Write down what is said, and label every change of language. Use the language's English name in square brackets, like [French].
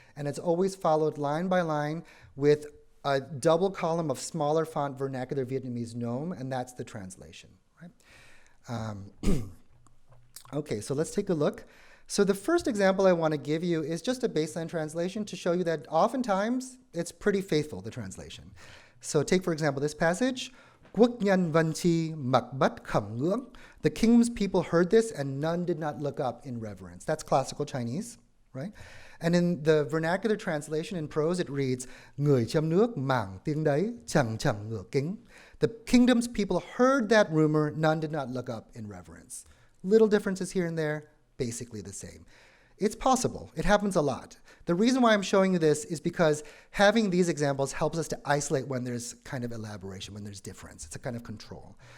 [English] And it's always followed line by line with a double column of smaller font vernacular Vietnamese nôm, and that's the translation, right? Okay, so let's take a look. So the first example I want to give you is just a baseline translation to show you that oftentimes it's pretty faithful, the translation. So take, for example, this passage. [Literary Chinese] Quốc nhân văn chi mặc bất khẩm ngưỡng. [English] The king's people heard this and none did not look up in reverence. That's classical Chinese, right? And in the vernacular translation in prose, it reads, [Vietnamese] Người trong nước màng tiếng đấy, chẳng chẳng ngửa kính. [English] The kingdom's people heard that rumor, none did not look up in reverence. Little differences here and there, basically the same. It's possible. It happens a lot. The reason why I'm showing you this is because having these examples helps us to isolate when there's kind of elaboration, when there's difference. It's a kind of control.